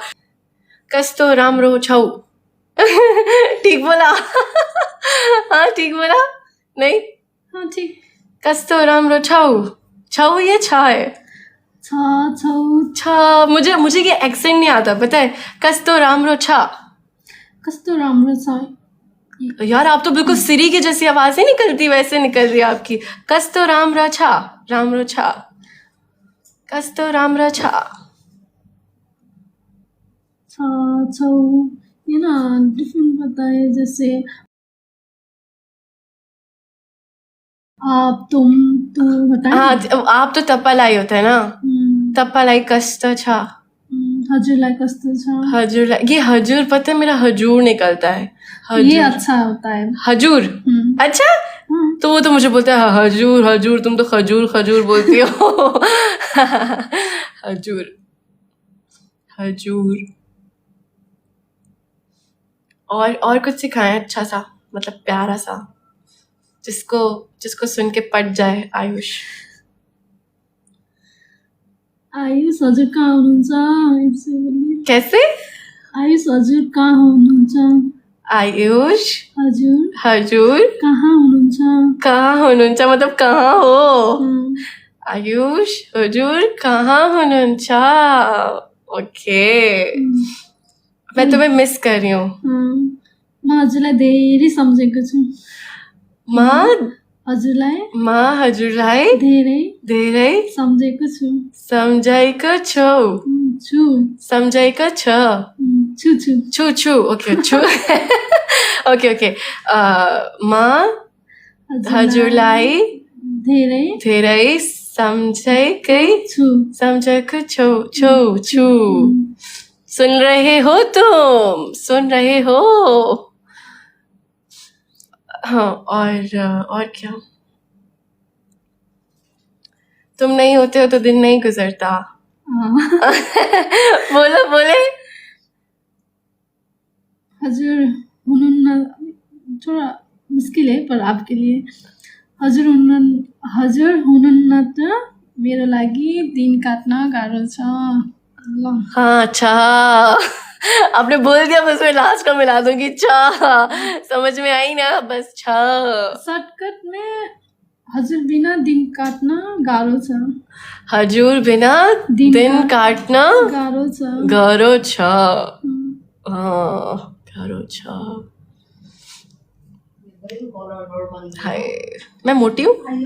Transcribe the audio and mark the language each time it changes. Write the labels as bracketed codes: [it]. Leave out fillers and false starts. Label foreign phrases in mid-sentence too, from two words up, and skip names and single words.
[ne] कस तो राम रो छऊ। [hi] ठीक बोला? हाँ ठीक बोला? नहीं, हाँ ठीक। [ne] कस तो राम रो छऊ। [hi] छऊ ये छा है, [ne] छा छौ छा। [hi] मुझे ये एक्सेंट नहीं आता, पता है। [ne] कस तो राम रो छा। कस्तो राम्रो छ। [hi] यार आप तो बिल्कुल सिरी की जैसी आवाज ही निकलती वैसे निकल रही है आपकी। [ne] कस तो राम रा छा, राम रो छा, कस तो राम रा छा। [hi] छा छौ ये ना डिफरेंट पता है, जैसे आप तुम तू होता है। हाँ आप तो तप्पालाई होता है ना, [ne] तप्पालाई कस तो छा। हजुरलाई कस्तो छ। [hi] हजूर, ये हजूर पता है मेरा हजूर निकलता है। ये अच्छा होता है। हजूर अच्छा, तो वो तो मुझे बोलता है हजूर हजूर, तुम तो खजूर खजूर बोलती हो। [ne] हजूर हजूर। [hi] और कुछ सिखाएं अच्छा सा, मतलब प्यारा सा, जिसको सुन के पट जाए। [ne] आयुष, आयुष हजुर कहाँ हुनुहुन्छ? [hi] कैसे? [ne] आयुष हजुर कहाँ हुनुहुन्छ? आयुष हजुर हजूर कहाँ हुनुहुन्छ? कहाँ हुनुहुन्छ [hi] मतलब कहाँ हो? [ne] आयुष हजुर कहाँ हुनुहुन्छ? [hi] ओके, मैं तुम्हें मिस कर रही हूँ। [ne] म हजुरलाई धेरै सम्झेको छु। म हजुरलाई धेरै धेरै सम्झेको छु। सम्झेको छ। छु छु छु छु, ओके छु। ओके म हजुरलाई धेरै धेरै सम्झेकै छु। [hi] सुन रहे हो तुम, सुन रहे हो? हाँ, और क्या? तुम नहीं होते हो तो दिन नहीं गुजरता। बोले। [ne] हजुर हुनुहुन्न, [hi] थोड़ा मुस्किल है पर आपके लिए। [ne] हजुर हुनुहुन्न त मेरो लागि दिन काट्न गाह्रो छ। ल [hi] हाँ अच्छा, आपने बोल दिया, बस मैं लास्ट का मिला दूंगी। समझ में आई ना, बस शॉर्टकट में [ne] हजुर बिना दिन काट्न गाह्रो छ। हजुर बिना दिन काट्न गाह्रो छ। गाह्रो छ। [hi] हाय, मैं मोटी हूँ?